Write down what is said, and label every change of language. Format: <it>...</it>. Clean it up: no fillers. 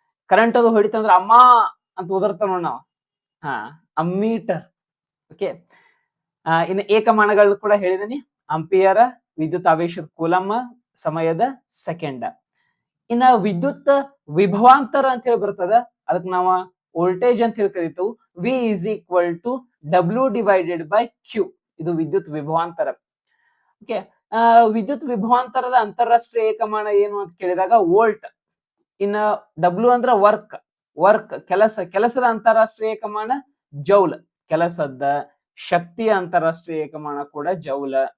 <kn>Current ಅದು ಹೊಡಿತಂದ್ರೆ ಅಮ್ಮ ಅಂತ ಓದಿರ್ತಾವ ನಾವು. ಅಮ್ಮೀಟರ್. ಓಕೆ, ಇನ್ನು ಏಕಮಾನಗಳು ಕೂಡ ಹೇಳಿದೀನಿ. ಆಂಪಿಯರ, ವಿದ್ಯುತ್ ಆವೇಶದ ಕೂಲಮ್ಮ, ಸಮಯದ ಸೆಕೆಂಡ್. ಇನ್ನ ವಿದ್ಯುತ್ ವಿಭವಾಂತರ ಅಂತ ಹೇಳಿ ಬರ್ತದ, ಅದಕ್ಕೆ ನಾವು ವೋಲ್ಟೇಜ್ ಅಂತ ಹೇಳಿ ಕರಿತೇವೆ.</kn> <en>V is equal to W divided by Q.</en> <kn>ಇದು ವಿದ್ಯುತ್ ವಿಭವಾಂತರ. ಓಕೆ, ವಿದ್ಯುತ್ ವಿಭವಾಂತರದ ಅಂತಾರಾಷ್ಟ್ರೀಯ ಏಕಮಾನ ಏನು ಅಂತ ಕೇಳಿದಾಗ ವೋಲ್ಟ್. ಇನ್ನ W ಅಂದ್ರ ವರ್ಕ್ ಕೆಲಸದ ಅಂತಾರಾಷ್ಟ್ರೀಯ ಏಕಮಾನ ಜೌಲ್. ಕೆಲಸದ ಶಕ್ತಿಯ ಅಂತಾರಾಷ್ಟ್ರೀಯ ಏಕಮಾನ ಕೂಡ ಜೌಲ.</kn>